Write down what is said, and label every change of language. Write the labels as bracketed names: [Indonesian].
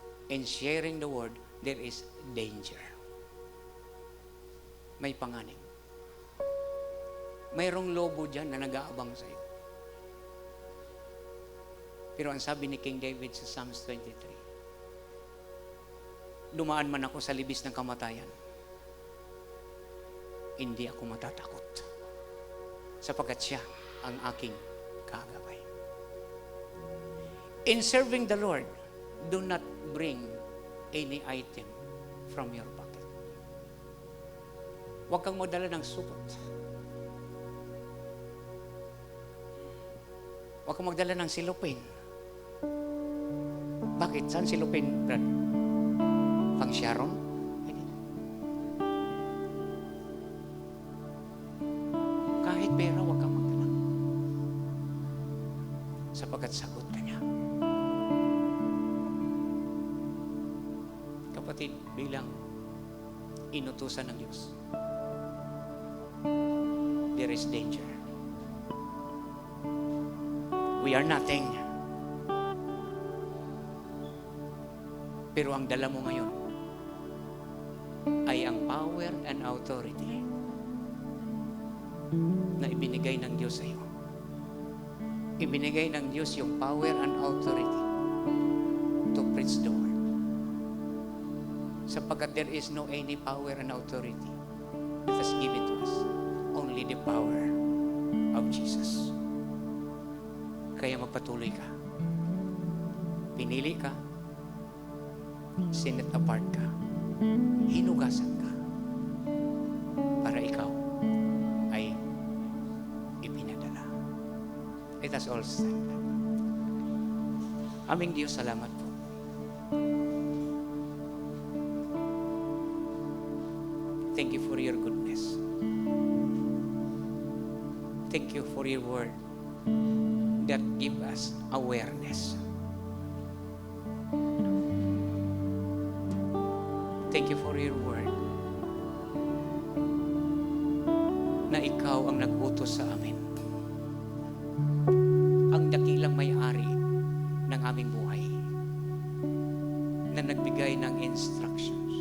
[English] In sharing the word, there is danger. [Filipino] May panganib. Mayroong lobo dyan na nag-aabang sa iyo. Pero ang sabi ni King David sa Psalms 23, dumaan man ako sa libis ng kamatayan, hindi ako matatakot, sapagkat siya ang aking kagabay. [English] In serving the Lord, do not bring any item from your pocket. [Filipino] Huwag kang magdala ng supot. Huwag kang magdala ng silupin. Bakit? Saan silupin, Brad? Pang Sharon? Kahit pera, huwag kang magdala. Sapagkat sagot ka niya. Kapatid, bilang inutusan ng Diyos, [English] there is danger. We are nothing. [Filipino] Pero ang dala mo ngayon ay ang [English] power and authority [Filipino] na ibinigay ng Diyos sa iyo. Ibinigay ng Diyos yung [English] power and authority to preach the word. [Filipino] Sapagkat [English] there is no any power and authority that is given to us. Only the power of Jesus. [Filipino] Kaya magpatuloy ka. Pinili ka. Sinet apart ka. Hinugasan ka. Para ikaw ay ipinadala. [English] Let us all stand. [Filipino] Aming Diyos, salamat po. [English] Thank you for your goodness. Thank you for your word that give us awareness. Thank you for your word [Filipino] na ikaw ang nag-utos sa amin. Ang dakilang may-ari ng aming buhay na nagbigay ng instruction